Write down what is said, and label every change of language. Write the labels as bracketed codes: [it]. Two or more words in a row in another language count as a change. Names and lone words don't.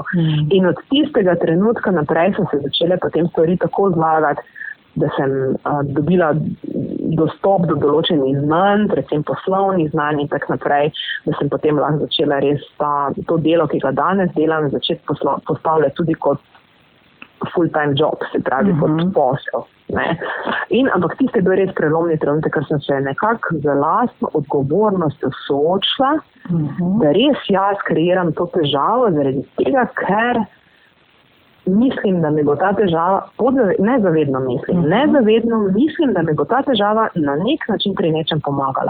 [sl] In od tistega trenutka naprej so se začele potem stvari tako zlagati, da sem dobila dostop do določenih znanj, predvsem poslovnih znanj in tak naprej, da sem potem lahko začela res to delo, ki ga danes delam, začeti postavljati tudi kot [en] full-time job, [sl] se pravi kot posel. Ampak tisti je bil res prelomni trenutek, ker sem se nekako z lastno odgovornostjo soočila, da res jaz kreiram to težavo zaradi tega, ker mislim, da mi bo ta težava, nezavedno mislim, da mi bo ta težava na nek način pri nečem pomagala.